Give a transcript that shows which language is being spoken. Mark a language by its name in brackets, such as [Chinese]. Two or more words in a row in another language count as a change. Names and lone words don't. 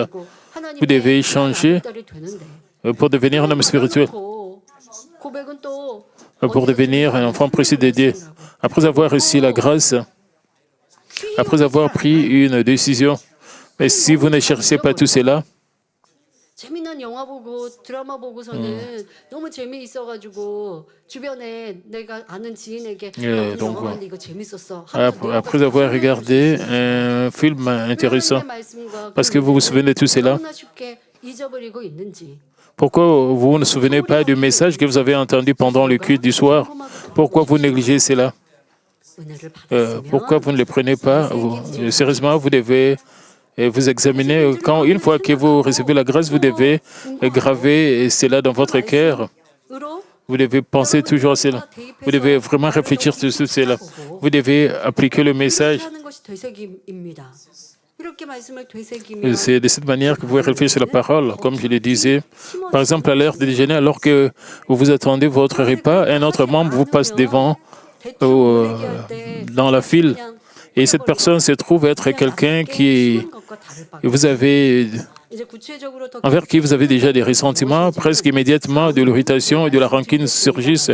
[French] Vous devez changer pour devenir un homme spirituel, pour devenir un enfant précieux de Dieu. Après avoir reçu la grâce, après avoir pris une décision, mais si vous ne cherchez pas tout cela, [Korean] 재미난 영화 보고 드라마 보고서는 너무 재미있어가지고 주변에 내가 아는 지인에게 야, [French] donc, [Korean] 영화 봤는데 이거 재밌었어. [French] après avoir regardé un film intéressant, parce que vous vous souvenez de tout cela, [Korean] 너무나 쉽게 잊어버리고 있는지. [French] pourquoi vous ne vous souvenez pas du message que vous avez entendu pendant le culte du soir? Pourquoi vous négligez cela? [Korean] 은혜를 받았으면 [French] Pourquoi vous ne le prenez pas? Sérieusement, vous devez vous examiner. Une fois que vous recevez la grâce, vous devez graver cela dans votre cœur. [Korean] 으로 [French] Vous devez penser toujours à cela. Vous devez vraiment réfléchir sur cela. Vous devez appliquer le message. [Korean] 하는 것이 되새김입니다. 이렇게 말씀을 되새기면 [French] C'est de cette manière que vous pouvez réfléchir sur la parole. Comme je le disais, par exemple, à l'heure de déjeuner, alors que vous vous attendez votre repas, un autre membre vous passe devant dans la file. Et cette personne se trouve être quelqu'un envers qui vous avez déjà des ressentiments, presque immédiatement de l'irritation et de la rancune surgissent.